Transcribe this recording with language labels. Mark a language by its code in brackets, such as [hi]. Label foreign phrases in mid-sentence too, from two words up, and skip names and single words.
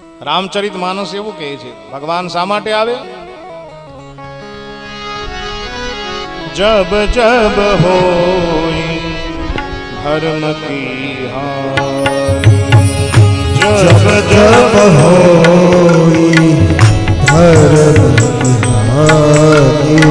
[gu] રામચરિત માનસ એવું કહે છે, ભગવાન શા માટે આવે? [awa] जब जब होई धर्म की हानि, जब जब होई धर्म की हानि,